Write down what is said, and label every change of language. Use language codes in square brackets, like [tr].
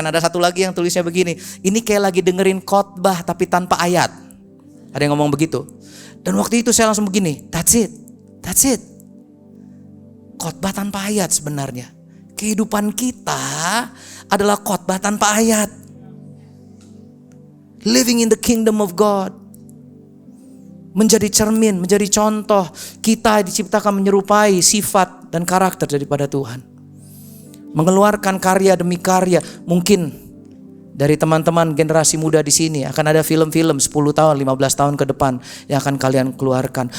[id] Ada satu lagi yang tulisnya begini, ini kayak lagi dengerin khotbah tapi tanpa ayat. Ada yang ngomong begitu. Dan waktu itu saya langsung begini, [en] that's it. [id] Khotbah tanpa ayat sebenarnya. Kehidupan kita adalah khotbah tanpa ayat. [en] Living in the kingdom of God. [id] Menjadi cermin, menjadi contoh. Kita diciptakan menyerupai sifat dan karakter daripada Tuhan. Mengeluarkan karya demi karya. Mungkin dari teman-teman generasi muda di sini akan ada film-film 10 tahun, 15 tahun ke depan yang akan kalian keluarkan.